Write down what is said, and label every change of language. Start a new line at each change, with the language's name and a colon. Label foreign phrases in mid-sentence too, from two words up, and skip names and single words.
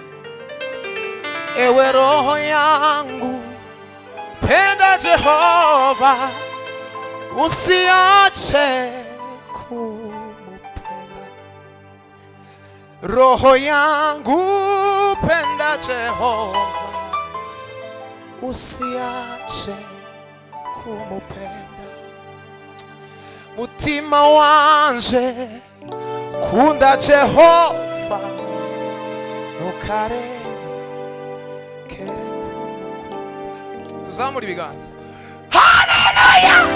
Swahili: ewe roho yangu penda Jehova usiache kumupenda roho yangu penda Jehova usiache kumupenda
Rundi: mutima wanje kunda Jehova ntukarekere kumukunda tuzamura ibiganza haleluya